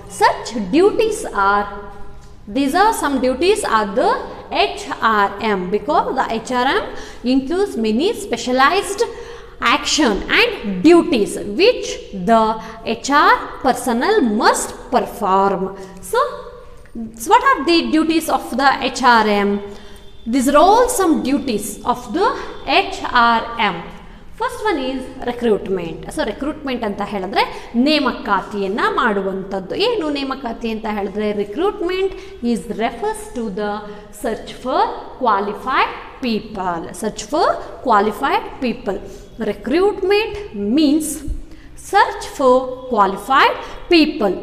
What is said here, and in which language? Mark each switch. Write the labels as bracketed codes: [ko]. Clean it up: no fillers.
[en] Such duties are, these are some duties are the HRM, because the HRM includes many specialized action and duties which the HR personnel must perform. So what are the duties of the HRM? These are all some duties of the HRM. First one is recruitment. [kn] So recruitment ಅಂತ ಹೇಳಿದ್ರೆ ನೇಮಕಾತಿಯನ್ನು ಮಾಡುವಂಥದ್ದು. ಏನು ನೇಮಕಾತಿ ಅಂತ ಹೇಳಿದ್ರೆ [en] recruitment is refers to the search for qualified people. Search for qualified people. Recruitment means search for qualified people.